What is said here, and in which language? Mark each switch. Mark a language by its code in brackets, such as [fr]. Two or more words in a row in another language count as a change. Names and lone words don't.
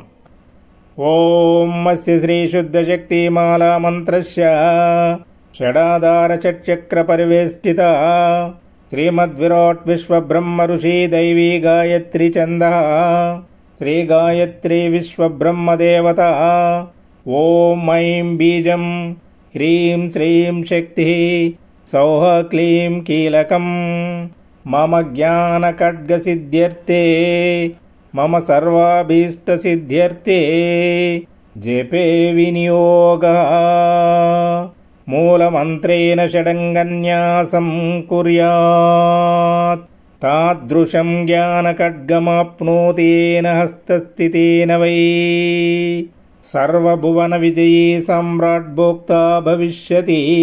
[sa] ఓం అస్య శ్రీ శుద్ధ శక్తిమాలా మంత్రస్య షడాధార షట్చక్ర పరివేష్టిత శ్రీమద్విరాట్ విశ్వబ్రహ్మ ఋషి దైవీ గాయత్రి ఛంద శ్రీ గాయత్రి విశ్వబ్రహ్మదేవత. ఓం ఐం బీజం ह्रीं श्रीं शक्तिः सौः क्लीं कीलकं मम ज्ञानखड्गसिद्ध्यर्थे मम सर्वाभीष्टसिद्ध्यर्थे जपे विनियोगः मूलमन्त्रेण षडङ्गन्यासं कुर्यात् तादृशं ज्ञानखड्गमाप्नोति येन हस्तस्थितेन वै सर्वभुवनविजयी सम्राट् भोक्ता भविष्यति।